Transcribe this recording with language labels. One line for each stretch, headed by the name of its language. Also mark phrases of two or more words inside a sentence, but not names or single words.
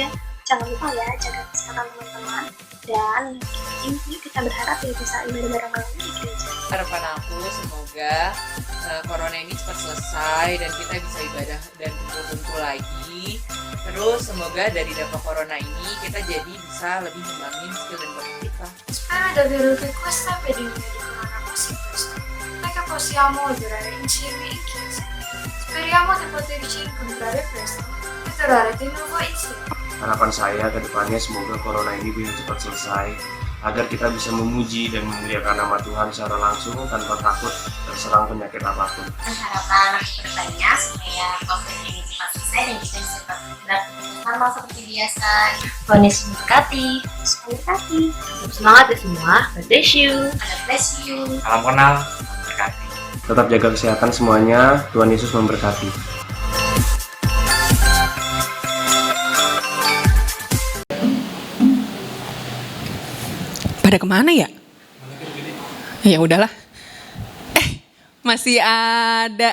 Indonesian: Jangan lupa ya jaga kesehatan teman-teman dan yuk kita berharap ya bisa ibadah bareng lagi di gereja. Harapan aku semoga corona ini cepat selesai dan kita bisa ibadah dan kumpul-kumpul lagi. Terus semoga dari dampak corona ini kita jadi bisa lebih ngembangin skill dan bakat kita.
Italian: Spero davvero che questa epidemia di corona passi presto e che possiamo durare insieme in chiesa. Speriamo di poterci incontrare presto e tornare di nuovo insieme.
Indonesian: Harapan saya ke depannya semoga corona ini bisa cepat selesai, agar kita bisa memuji dan memuliakan nama Tuhan secara langsung tanpa takut terserang penyakit apapun. Harapan akhir bertanya supaya COVID ini cepat selesai dan kita bisa beraktivitas normal seperti biasa. Tuhan Yesus memberkati. Memberkati. Tetap semangat ya semua.
English: God bless you. God bless you.
Indonesian: Salam kenal, berkati. Tetap jaga kesehatan semuanya, Tuhan Yesus memberkati. Pada kemana ya? Ya udahlah. Masih ada.